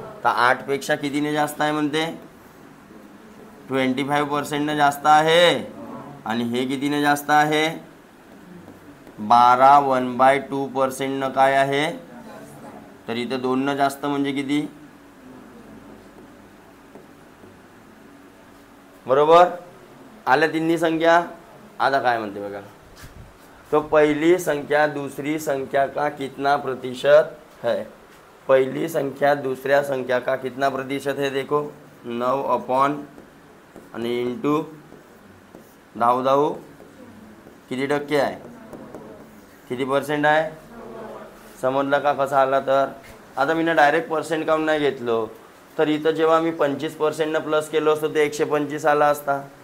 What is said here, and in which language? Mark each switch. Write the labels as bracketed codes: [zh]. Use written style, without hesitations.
[mr] तर 8 पेक्षा कितीने जास्त आहे म्हणते, 25% ने जास्त आहे. आणि हे कितीने जास्त आहे, 12 1/2% न काय आहे, तर इथं 2 न जास्त म्हणजे किती, बरोबर. आल्या तिन्ही संख्या. आता काय म्हणते बघा, [hi] तो पहली संख्या दूसरी संख्या का कितना प्रतिशत है. पहली संख्या दूसऱ्या संख्या का कितना प्रतिशत है, देखो 9 अपॉन [mr] आणि इंटू 10 10 किती टक्के आहे, किती % आहे, समजलं का कसा आला. तर आता मी ना डायरेक्ट पर्सेंट काउंट नाही घेतलो, तर इथं जेव्हा मी 25% न प्लस केलो असतो ते 125 आला असता.